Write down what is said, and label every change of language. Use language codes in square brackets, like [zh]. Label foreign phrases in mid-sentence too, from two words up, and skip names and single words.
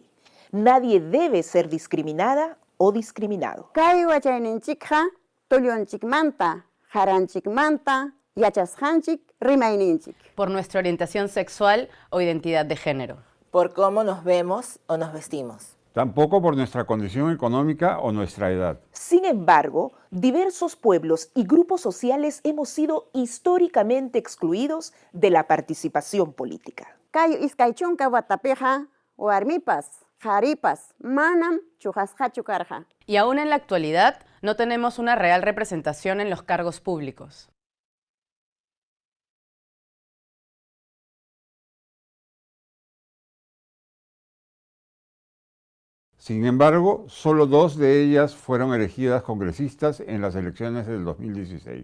[es] Nadie debe ser discriminada o discriminado. [qu] Kay wachayninchikqa tullunchikmanta, haranchikmanta, yachasqanchik, rimayninchik. [es] Por nuestra orientación sexual o identidad de género. Por cómo nos vemos o nos vestimos. Tampoco por nuestra condición económica o nuestra edad. Sin embargo, diversos pueblos y grupos sociales hemos sido históricamente excluidos de la participación política. [qu] Kay iskaychunka watapiqa warmipas, qharipas, manam chujasqachu karqa. [es] Y aún en la actualidad no tenemos una real representación en los cargos públicos. Sin embargo, solo 2 de ellas fueron elegidas congresistas en las elecciones del 2016.